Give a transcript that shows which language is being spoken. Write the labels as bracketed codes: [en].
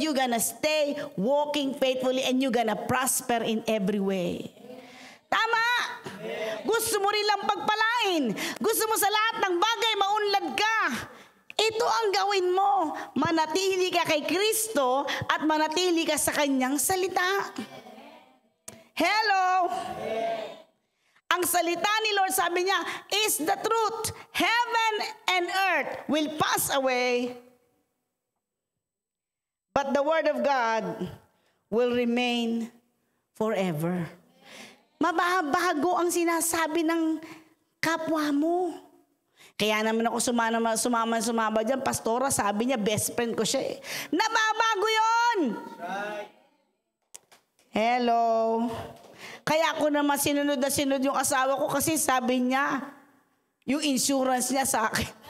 [en] You're gonna stay walking faithfully and you're gonna prosper in every way. [tl] Tama! Gusto mo rin lang pagpalain. Gusto mo sa lahat ng bagay maunlad ka. Ito ang gawin mo. Manatili ka kay Kristo at manatili ka sa Kanyang salita. Hello! Ang salita ni Lord, sabi niya, [en] is the truth. Heaven and earth will pass away, but the word of God will remain forever. [tl] Mababago ang sinasabi ng kapwa mo. Kaya naman ako sumama dyan, pastora, sabi niya, best friend ko siya eh. Nababago yun! Hello! Kaya ako naman sinunod na sinunod yung asawa ko kasi sabi niya, yung insurance niya sa akin.